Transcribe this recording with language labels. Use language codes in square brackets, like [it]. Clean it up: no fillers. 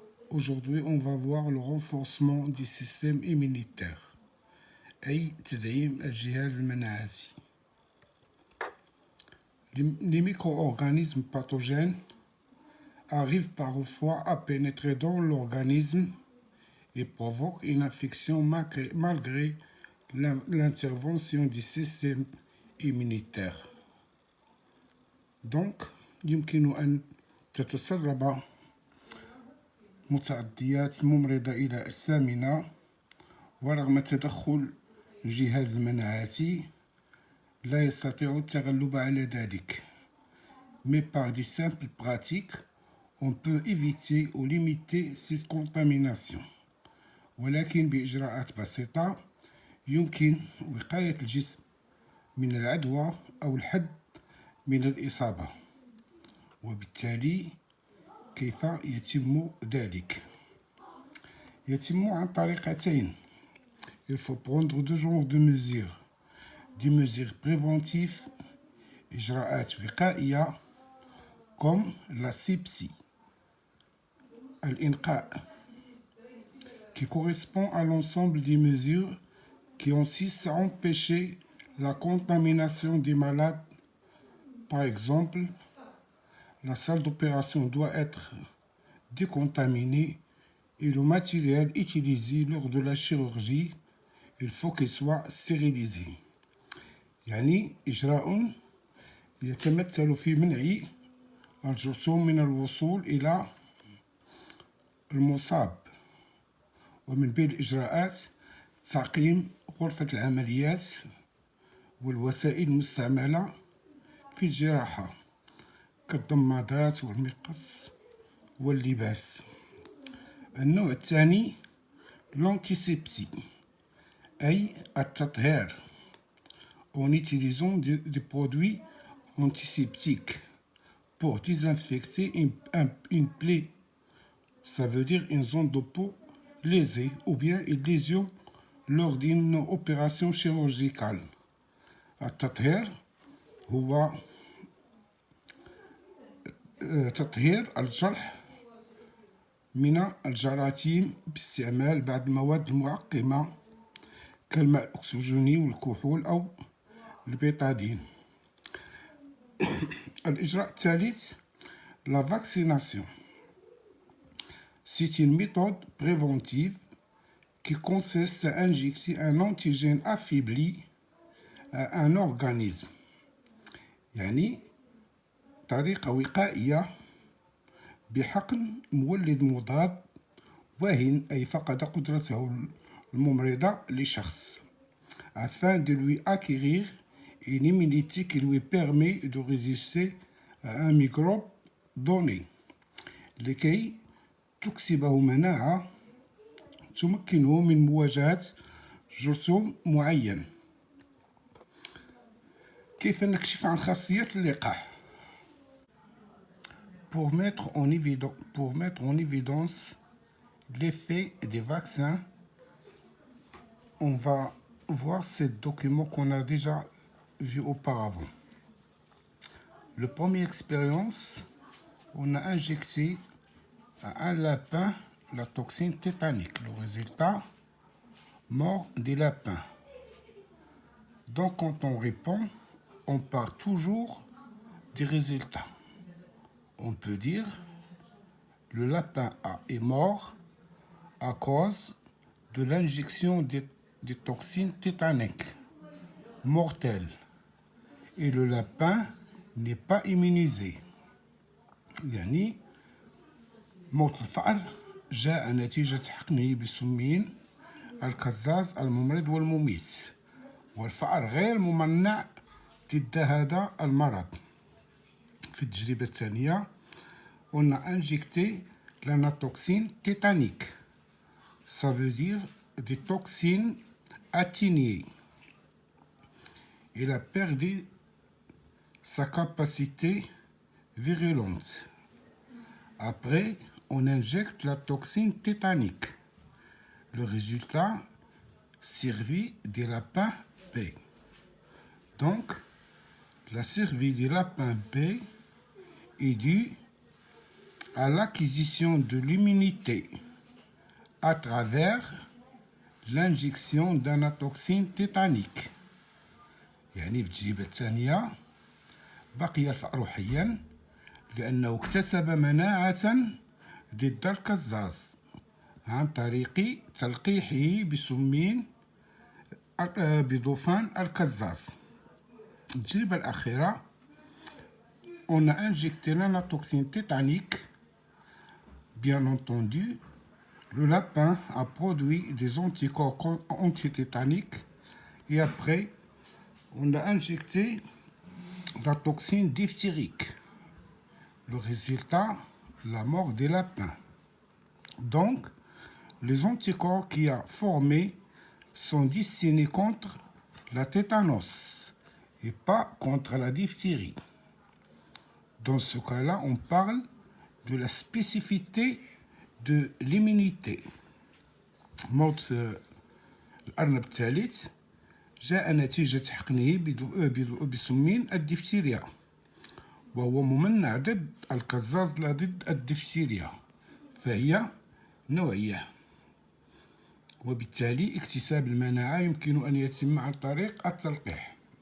[fr] Aujourd'hui, on va voir le renforcement du système immunitaire. [ar] أي تدعيم الجهاز المناعي. [fr] Les micro-organismes pathogènes arrivent parfois à pénétrer dans l'organisme et provoquent une infection malgré l'intervention du système immunitaire. [ar] Donc, يمكن أن تتسرب متعديات ممرضة إلى أجسامنا ورغم تدخل الجهاز المناعي لا يستطيع التغلب على ذلك. [fr] Mais par des simples pratiques, on peut éviter ou limiter cette contamination. [ar] ولكن بإجراءات بسيطة يمكن وقاية الجسم من العدوى أو الحد من الإصابة. وبالتالي كيف يتم ذلك؟ يتم عن طريقتين. [fr] Il faut prendre deux genres de mesures. Des mesures préventives, [ar] إجراءات وقائية, [fr] comme la sepsie, الإنقاء, qui correspond à l'ensemble des mesures qui consistent à empêcher la contamination des malades. Par exemple, la salle d'opération doit être décontaminée et le matériel utilisé lors de la chirurgie, il faut qu'il soit stérilisé. [ar] يعني إجراء يتمثل في منع الجرثوم من الوصول إلى المصاب. ومن بين الإجراءات تعقيم غرفة العمليات والوسائل المستعملة في الجراحة كالضمادات والمقص واللباس. النوع الثاني [fr] l'antisepsie [ar] أي التطهير [fr] en utilisant des produits antiseptiques pour désinfecter une plaie. Ça veut dire une zone de peau lésée ou bien une lésion lors d'une opération chirurgicale. [ar] التطهير هو تطهير الجرح من الجراثيم باستعمال بعض المواد المعقمة كالماء الأكسجيني والكحول أو البيتادين. الإجراء الثالث [fr] la vaccination. C'est une méthode préventive qui consiste à injecter un antigène affaibli à un organisme. [ar] يعني طريقة وقائية بحقن مولد مضاد واهن أي فقد قدرته الممرضة لشخص [fr] afin de lui acquérir une immunité qui lui permet de résister à un microbe donné [ar] لكي تكسبه مناعة تمكنه من مواجهة جرثوم معين. كيف نكشف عن خاصية اللقاح؟ [fr] Pour mettre en évidence l'effet des vaccins, on va voir ces documents qu'on a déjà vus auparavant. La première expérience, on a injecté à un lapin la toxine tétanique. Le résultat, mort des lapins. Donc quand on répond, on part toujours des résultats. On peut dire le lapin est mort à cause de l'injection des toxines tétaniques mortelles et le lapin n'est pas immunisé. [ar] يعني موت الفأر جاء نتيجة حقنه بسمين الكزاز الممرض والمميت والفأر غير ممنع ضد هذا المرض. في التجربة الثانية [fr] on a injecté l'anatoxine tétanique. Ça veut dire des toxines atténuées. Il a perdu sa capacité virulente. Après, on injecte la toxine tétanique. Le résultat, survie des lapins B. Donc, la survie des lapins B est due à l'acquisition de l'immunité à travers l'injection d'anatoxine tétanique. [ar] يعني في التجربة الثانية بقي الفأر حيا لأنه اكتسب مناعة ضد القزاز عن طريق تلقيحه بسمين بضفان القزاز. التجربة الأخيرة [fr] on a injecté l'anatoxine tétanique. Bien entendu, le lapin a produit des anticorps antitétaniques et après, on a injecté la toxine diphthérique. Le résultat, la mort des lapins. Donc, les anticorps qu'il a formés sont destinés contre la tétanos et pas contre la diphtérie. Dans ce cas-là, on parle de la spécificité de l'immunité. [ar] موت الأرنب الثالث جاء نتيجة حقنه بسمين الدفتيريا وهو ممنع ضد القزاز لا ضد الدفتيريا فهي نوعية وبالتالي اكتساب المناعة يمكن أن يتم عن طريق التلقيح.